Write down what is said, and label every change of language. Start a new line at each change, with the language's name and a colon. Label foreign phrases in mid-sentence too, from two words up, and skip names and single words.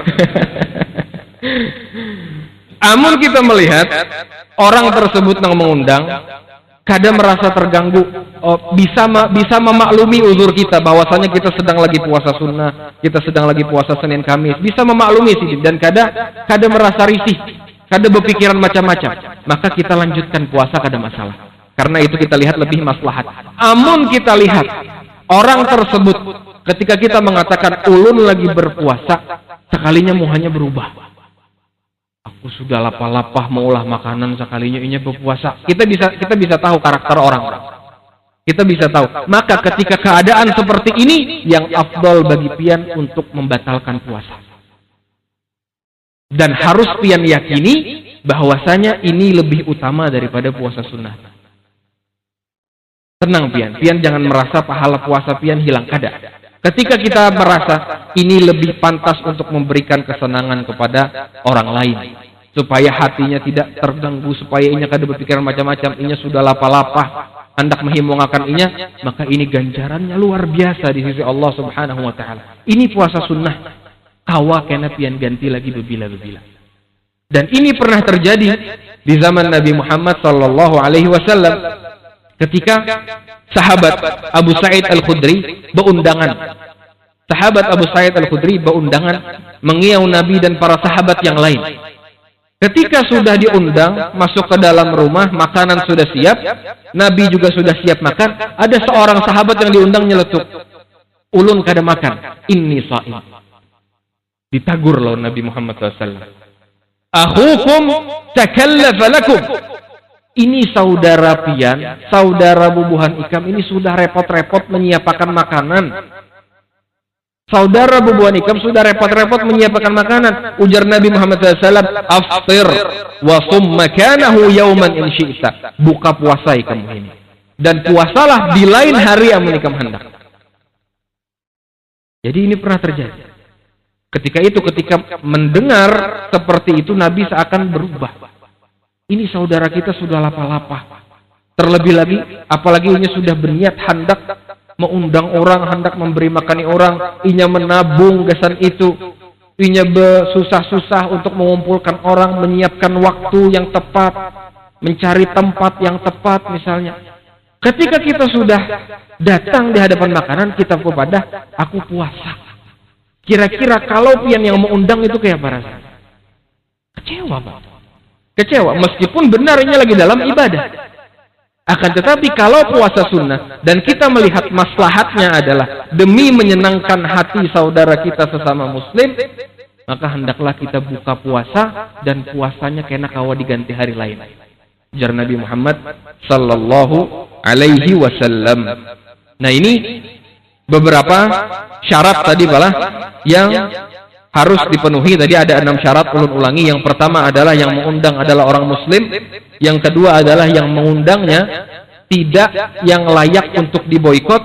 Banjar: Amun kita melihat orang tersebut nang mengundang, kada merasa terganggu, bisa memaklumi uzur kita bahwasanya kita sedang lagi puasa sunnah, kita sedang lagi puasa Senin Kamis, bisa memaklumi sih, dan kada merasa risih, kada berpikiran macam-macam, maka kita lanjutkan puasa kada masalah. Karena itu kita lihat lebih maslahat. Amun kita lihat orang tersebut ketika kita mengatakan ulun lagi berpuasa, sekalinya muhanya berubah. Aku sudah lapah-lapah maulah makanan, sekalinya inya berpuasa. Kita bisa tahu karakter orang. Kita bisa tahu. Maka ketika keadaan seperti ini, yang afdal bagi pian untuk membatalkan puasa. Dan harus pian yakini bahwasanya ini lebih utama daripada puasa sunnah. Tenang pian jangan merasa pahala puasa pian hilang, kada. Ketika kita merasa ini lebih pantas untuk memberikan kesenangan kepada orang lain, supaya hatinya tidak terganggu, supaya inya kada berpikiran macam-macam, inya sudah lapah-lapah, hendak menghimongakan inya, maka ini ganjarannya luar biasa di sisi Allah
Arabic: سبحانه وتعالى.
Banjar: Ini puasa sunnah, kawa kena pian ganti lagi bebila-bebila. Dan ini pernah terjadi di zaman Nabi Muhammad
Arabic: صلى الله عليه وسلم.
Banjar: Ketika sahabat Abu Sa'id Al-Khudri berundangan. Sahabat Abu Sa'id Al-Khudri berundangan mengiau Nabi dan para sahabat yang lain. Ketika sudah diundang, masuk ke dalam rumah, makanan sudah siap, Nabi juga sudah siap makan, ada seorang sahabat yang diundang nyeletuk, ulun kada makan,
Arabic: إني صائم.
Banjar: Ditagur loh Nabi Muhammad SAW.
Arabic: أخوكم تكلف لكم.
Banjar: Ini saudara pian, saudara bubuhan ikam, ini sudah repot-repot menyiapkan makanan. Saudara bubuhan ikam sudah repot-repot menyiapkan makanan.
Arabic: Ujar Nabi Muhammad SAW, أفطر وصم مكانه يوما إن شئت.
Banjar: Buka puasa ikam ini. Dan puasalah di lain hari yang ikam hendak. Jadi ini pernah terjadi. Ketika mendengar seperti itu, Nabi seakan berubah. Ini saudara kita sudah lapah-lapah. Terlebih lagi, apalagi ini sudah berniat hendak mengundang orang, hendak memberi makan orang, inya menabung gesan itu, inya bersusah-susah untuk mengumpulkan orang, menyiapkan waktu yang tepat, mencari tempat yang tepat misalnya. Ketika kita sudah datang di hadapan makanan, kita kepada aku puasa. Kira-kira kalau pian yang mengundang itu kayak apa rasanya? Kecewa, Pak. Kecewa, meskipun benarnya lagi dalam ibadah. Akan tetapi kalau puasa sunnah dan kita melihat maslahatnya adalah demi menyenangkan hati saudara kita sesama muslim, maka hendaklah kita buka puasa dan puasanya kena kawa diganti hari lain. Ujar Nabi Muhammad
Arabic: صلى الله عليه وسلم.
Banjar: Nah, ini beberapa syarat tadi balah yang harus dipenuhi. Tadi ada 6 syarat, ulun ulangi. Yang pertama adalah yang mengundang adalah orang muslim. Yang kedua adalah yang mengundangnya tidak yang layak untuk diboikot.